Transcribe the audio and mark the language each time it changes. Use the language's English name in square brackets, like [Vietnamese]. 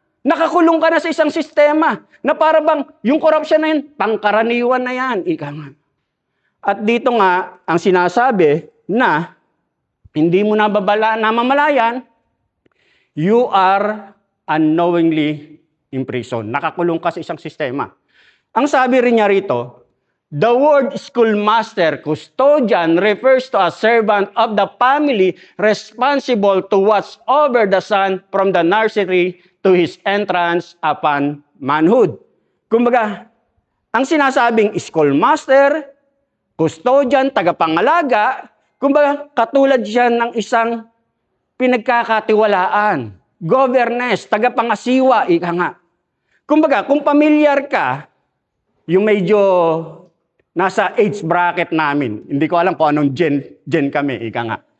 [Filipino] Nakakulong ka na sa isang sistema. Na para bang yung korupsyon na yun, pangkaraniwan na yan. Ika nga. At dito nga, ang sinasabi na hindi mo namamalayan, [English] you are unknowingly imprisoned. [Filipino] Nakakulong ka sa isang sistema. Ang sabi rin niya rito, [English] the word schoolmaster, custodian, refers to a servant of the family responsible to watch over the son from the nursery to his entrance upon manhood. [Filipino] Kumbaga, ang sinasabing schoolmaster, custodian, tagapangalaga, kumbaga katulad siya ng isang pinagkakatiwalaan, governess, tagapangasiwa, ika nga. Kumbaga, kung pamilyar ka, yung medyo nasa age bracket namin, hindi ko alam kung anong gen kami, ika nga.